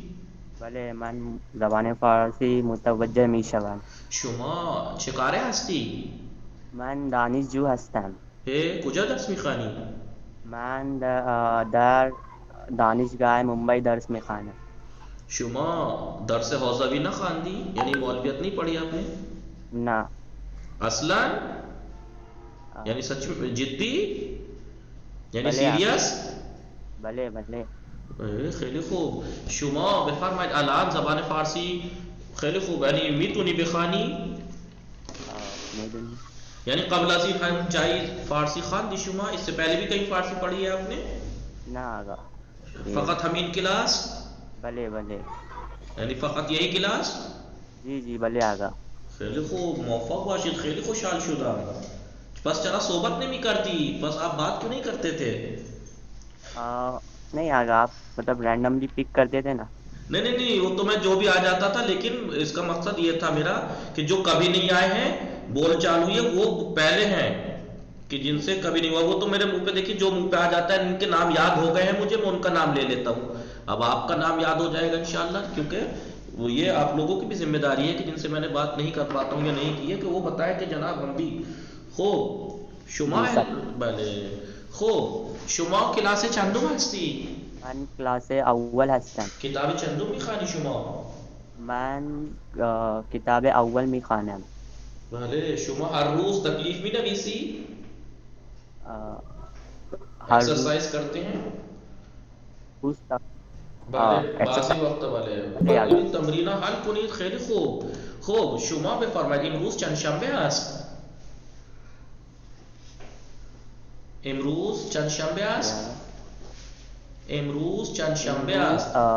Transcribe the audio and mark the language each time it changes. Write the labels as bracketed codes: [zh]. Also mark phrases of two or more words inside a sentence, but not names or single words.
[fa] بله من زبان فارسی متوجه میشوم. شما چه کاره هستی؟ من دانشجو هستم. کجا درس میخوانی؟ من در دانشگاه ممبئی درس میخوانم. شما درس حوزوی نخواندی؟ [ur] یعنی مولویت نہیں پڑھی آپ نے؟ [fa] نه. اصلا؟ یعنی [ur] سچ میں [fa] جدی؟ یعنی بله سیریس؟ بله بله. خیلی خوب. شما بفرمایید الان زبان فارسی خیلی خوب، یعنی میتونی بخوانی؟ میدونی. یعنی قبل از این هم جایی فارسی خواندی شما؟ [ur] اس سے پہلے بھی کہیں فارسی پڑھی ہے آپ نے؟ [fa] نه آقا. فقط همین کلاس؟ بله بله. [ur] یعنی فقط یہی کلاس؟ جی جی بله آقا. [fa] خیلی خوب، موفق باشید. خیلی خوشحال شدم. پس چرا صحبت نمی کرتی؟ [ur] پس آپ بات کیوں نہیں کرتے تھے؟ نہیں آقا آپ مطلب [en] randomly pick [ur] کرتے تھے نا. نہیں وہ تو میں جو بھی آ جاتا تھا، لیکن اس کا مقصد یہ تھا میرا کہ جو کبھی نہیں آئے ہیں بول چال ہوئی ہے وہ پہلے ہیں، کہ جن سے کبھی نہیں ہوا وہ تو میرے منہ پہ دیکھیے جو منہ پہ آ جاتا ہے. ان کے نام یاد ہو گئے ہیں مجھے، میں ان کا نام لے لیتا ہوں. اب آپ کا نام یاد ہو جائے گا [ar] انشاءاللہ، [ur] کیونکہ وہ یہ آپ لوگوں کی بھی ذمہ داری ہے کہ جن سے میں نے بات نہیں کر پاتا ہوں یا نہیں کی ہے کہ وہ بتائے کہ جناب ہم بھی [fa] خوب شما بله خوب. شما کلاس چندم هستی؟ من کلاس اول هستم. کتاب چندم میخوانی شما؟ من کتاب اول میخوانم. بله. شما هر روز تکلیف می نویسی؟ [ur] ایکسرسائز کرتے ہیں؟ [fa] روز بله بعضی وقت بله تمرین حل کنید. خیلی خوب. خوب شما بفرمایید امروز چند شنبه است؟ امروز چند شنبه است؟ امروز چند شنبه است؟